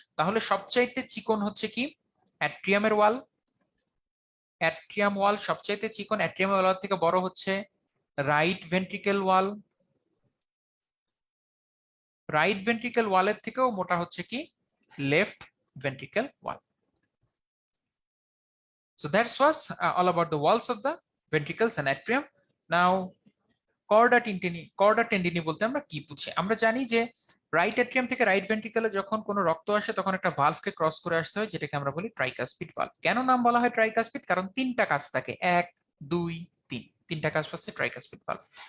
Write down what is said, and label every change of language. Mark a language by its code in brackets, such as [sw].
[bn] তাহলে সবচাইতে চিকন হচ্ছে কি, অ্যাট্রিয়ামের ওয়াল। অ্যাট্রিয়াম ওয়াল সবচাইতে চিকন, অ্যাট্রিয়াম ওয়াল থেকে বড় হচ্ছে রাইট ভেন্ট্রিকল ওয়াল। রাইট ভেন্ট্রিকল ওয়ালের থেকেও মোটা হচ্ছে কি left ventricle wall. [en] So that was all about the walls of the ventricles and atrium. [bn] Now Korda টেন্ডিনি বলতে আমরা কি বুঝি? আমরা জানি যে রাইট অ্যাট্রিয়াম থেকে রাইট ভেন্ট্রিকলে যখন কোনো রক্ত আসে তখন একটা ভালভকে ক্রস করে আসতে হয়, যেটাকে আমরা বলি ট্রাইকাসপিড ভালভ। কেন নাম বলা হয় ট্রাইকাসপিড? কারণ 3টা কাজ থাকে, 1 2 3, 3টা কাজ পাচ্ছে ট্রাইকাসপিড ভালভ।